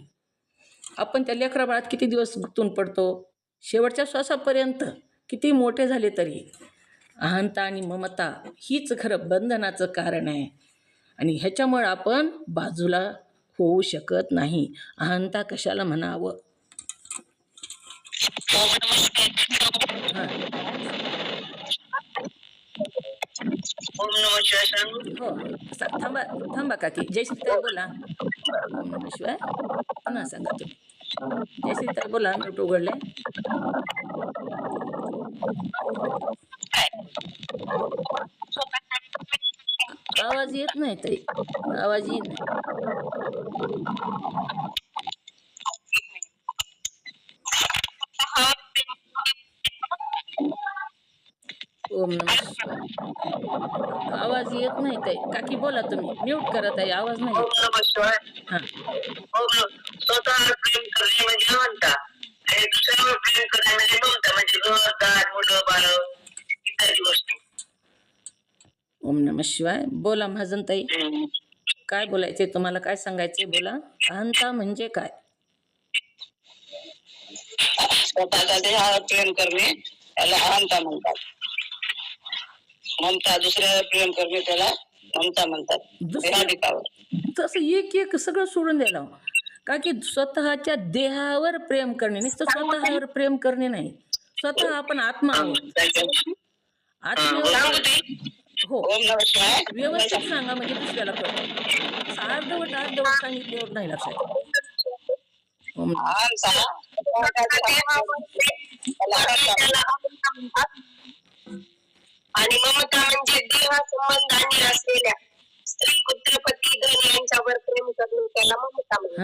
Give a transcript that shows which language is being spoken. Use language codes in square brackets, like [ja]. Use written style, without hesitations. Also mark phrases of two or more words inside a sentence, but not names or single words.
[mr] आपण त्या लेकरा बाळात किती दिवस गुंतून पडतो, शेवटच्या श्वासापर्यंत किती मोठे झाले तरी. अहंता आणि ममता हीच खरं बंधनाचं कारण आहे आणि ह्याच्यामुळे आपण बाजूला होऊ शकत नाही. अहंता कशाला म्हणावं. हां [sa] ओम नमः शिवाय [mr] सांगू. हो थांबा थांबा काकी. जयश्रीताई बोला. [sa] ओम नमः शिवाय [mr] पुन्हा सांगा तुम्ही. जयश्रीताई बोला. म्यूट उघडले. आवाज येत नाही ताई. आवाज येत नाही. [sa] ओम नमः शिवाय. [mr] आवाज येत नाही ताई. काकी बोला तुम्ही. म्यूट करा ताई. आवाज नाही [sa] ओम [mr] येत. [sa] नमः शिवाय. [mr] हां स्वतःवर प्रेम करणे म्हणजे अहंता आणि दुसऱ्यावर प्रेम करणे म्हणजे ममता, म्हणजे घर दार मुलं बाळ इत्यादी गोष्टी. [sa] ओम नमः शिवाय. [mr] बोला महाजन ताई. काय बोलायचे तुम्हाला, काय सांगायचे बोला. अहंता म्हणजे काय? स्वतःच्या देहावर प्रेम करणे त्याला अहंता म्हणतात. ममता, दुसऱ्यावर प्रेम करणे त्याला ममता म्हणतात. देहाधिकावर तसं एक एक सगळं सोडून द्यायला हवं. का की स्वतःच्या देहावर प्रेम करणे, नुसतं स्वतःवर प्रेम करणे नाही. स्वतः आपण आत्मा आहोत. आत्म्यावर हो [sa] ओम नमः शिवाय. [mr] व्यवस्थित सांगा म्हणजे दुसऱ्याला कळतं. असं अर्धवट अर्धवट सांगितल्यावर नाही लक्षात येत. [sa] ओम [mr] अहंता आणि ममता म्हणजे देहासंबंधाने असलेल्या स्त्री, पुत्र, पती, धन यांच्यावर प्रेम करणे त्याला ममता म्हणतात.